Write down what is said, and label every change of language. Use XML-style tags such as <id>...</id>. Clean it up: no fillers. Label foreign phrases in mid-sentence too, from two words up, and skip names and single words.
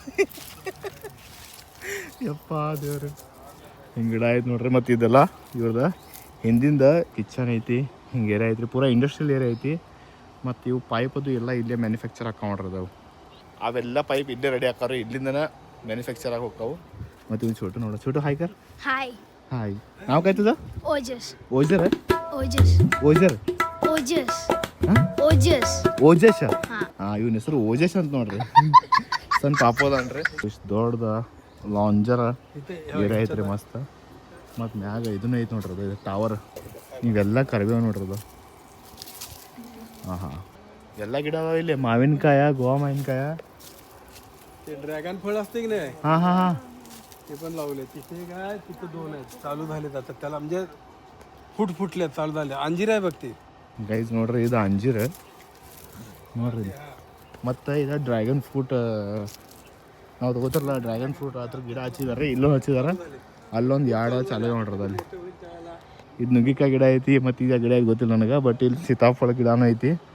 <kn>ಯಪ್ಪ ದೇವ್ರಿ ಹಿಂಗೆ ಗಿಡ ಐತೆ ನೋಡ್ರಿ ಮತ್ತು ಇದೆಲ್ಲ ಇವ್ರದ ಹಿಂದಿಂದ ಕಿಚನ್ ಐತಿ ಹಿಂಗೆ ಏರಿಯಾ ಐತ್ರಿ ಪೂರಾ</kn> <en>industrial area</en> <kn>ಐತಿ ಮತ್ತು ಇವು ಪೈಪ್ ಅದು ಎಲ್ಲ ಇಲ್ಲೇ ಮ್ಯಾನುಫ್ಯಾಕ್ಚರ್ ಹಾಕೊಂಡ್ರಿ ಅದಾವು ಅವೆಲ್ಲ ಪೈಪ್ ಇಲ್ಲೇ ರೆಡಿ ಹಾಕೋರು ಇಲ್ಲಿಂದನೇ ಮ್ಯಾನುಫ್ಯಾಕ್ಚರ್ ಆಗಿ ಹೋಗ್ತಾವು ಮತ್ತು ಇವ್ನು छोटू ನೋಡ छोटू</kn> <mr>हाय कर हाय हाय नाव काय तुझं ओजस ओजर ओजस ओजर ओजस</mr> <kn>ಹಾಂ</kn> <mr>ओजस</mr> <kn>ಓಜೇಶ ಹಾಂ ಇವನ ಹೆಸರು ಓಜೇಶ್ ಅಂತ ನೋಡ್ರಿ ಸಣ್ಣ ಪಾಪೋದನ್ರಿ ಇಷ್ಟು ದೊಡ್ಡದ ಲಾಂಜರ ಏರಿಯಾ ಐತ್ರಿ ಮಸ್ತ್ ಮತ್ತು ಮ್ಯಾಗ ಇದನ್ನ ಐತೆ ನೋಡ್ರಿ ಅದು ಟವರ್ ನೀವೆಲ್ಲ ಕರಿಬೇವು ನೋಡ್ರಿ ಅದು ಹಾಂ ಎಲ್ಲ ಗಿಡ ಅದಾವ ಇಲ್ಲಿ ಮಾವಿನಕಾಯ ಗೋವಾ ಮಾವಿನಕಾಯ</kn> <mr>ते ड्रॅगन फळ असते की नाही हां हां हां ते पण लावले. तिथे काय तिथे 2 आहेत चालू झाले जातात त्याला म्हणजे फुटल्यात चालू झाले. अंजीर आहे बघ ते.</mr> <kn>ಗೈಸ್ ನೋಡ್ರಿ ಇದು ಅಂಜೀರ್ ನೋಡ್ರಿ ಮತ್ತು ಇದು</kn> <en>dragon fruit</en> <kn>ನಾವು ತಗೋತಾರಲ್ಲ</kn> <en>dragon fruit</en> <kn>ಅದ್ರ ಗಿಡ ಹಚ್ಚಿದಾರೆ ಇಲ್ಲೂ ಹಚ್ಚಿದಾರೆ ಅಲ್ಲೊಂದು 2 ಚಾಲು ನೋಡ್ರಿ ಅಲ್ಲಿ ಇದು ನುಗ್ಗಿಕಾಯಿ ಗಿಡ ಐತಿ ಮತ್ತು ಈಗ ಗಿಡ ಐತಿ ಗೊತ್ತಿಲ್ಲ ನನಗೆ ಬಟ್ ಇಲ್ಲಿ ಸೀತಾಫಲ ಗಿಡನೂ ಐತಿ</kn>